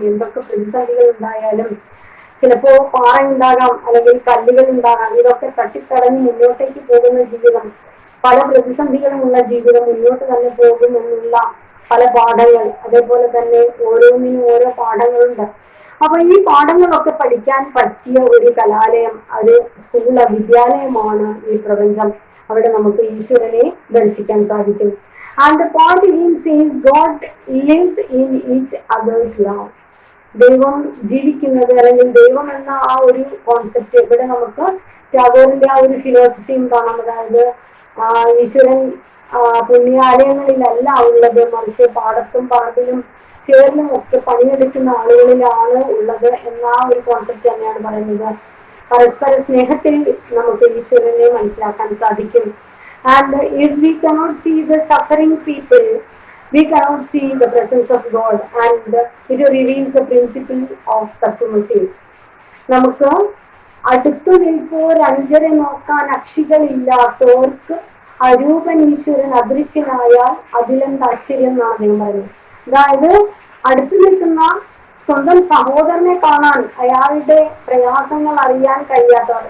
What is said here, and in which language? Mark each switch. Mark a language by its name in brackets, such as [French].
[Malayalam] എന്തൊക്കെ പ്രതിസന്ധികൾ ഉണ്ടായാലും, ചിലപ്പോ പാറ ഉണ്ടാകാം, അല്ലെങ്കിൽ കല്ലുകൾ ഉണ്ടാകാം, ഇതൊക്കെ തട്ടിത്തടഞ്ഞ് മുന്നോട്ടേക്ക് പോകുന്ന ജീവിതം, പല പ്രതിസന്ധികളുമുള്ള ജീവിതം മുന്നോട്ട് തന്നെ പോകുമെന്നുള്ള പല പാഠങ്ങൾ, അതേപോലെ തന്നെ ഓരോന്നിനും ഓരോ പാഠങ്ങളുണ്ട്. അപ്പൊ ഈ പാഠങ്ങളൊക്കെ പഠിക്കാൻ പറ്റിയ ഒരു കലാലയം, ഒരു സ്കൂള്, വിദ്യാലയമാണ് ഈ പ്രപഞ്ചം. അവിടെ നമുക്ക് ഈശ്വരനെ ദർശിക്കാൻ സാധിക്കും. [English] And the point again says God lives in each other's love. [Malayalam] ദൈവം ജീവിക്കുന്നത്, അല്ലെങ്കിൽ ദൈവം എന്ന ആ ഒരു കോൺസെപ്റ്റ് ഇവിടെ നമുക്ക് ടാഗോറിന്റെ ആ ഒരു ഫിലോസഫിയും കാണാം. അതായത് ഈശ്വരൻ പുണ്യാലയങ്ങളിലല്ല ഉള്ളത്, മറിച്ച് പാടത്തും പറമ്പിലും ചേർന്നും ഒക്കെ പണിയെടുക്കുന്ന ആളുകളിലാണ് ഉള്ളത് എന്ന ആ ഒരു കോൺസെപ്റ്റ് തന്നെയാണ് പറയുന്നത്. പരസ്പര സ്നേഹത്തിൽ നമുക്ക് ഈശ്വരനെ മനസ്സിലാക്കാൻ സാധിക്കും. [English] And if we cannot see the suffering people, we cannot see the presence of God, and it reveals the principle of Tattva-masi. [Malayalam] നമുക്ക് അടുത്തു നിൽപ്പോർ അഞ്ചരെ നോക്കാൻ അക്ഷികളില്ലാത്തവർക്ക് അരൂപൻ ഈശ്വരൻ അദൃശ്യനായാൽ അതിലെന്ത് ആശ്ചര്യം എന്നാണ് അദ്ദേഹം പറയുന്നത്. അതായത് അടുത്തു നിൽക്കുന്ന സ്വന്തം സഹോദരനെ കാണാൻ, അയാളുടെ പ്രയാസങ്ങൾ അറിയാൻ കഴിയാത്തവർ.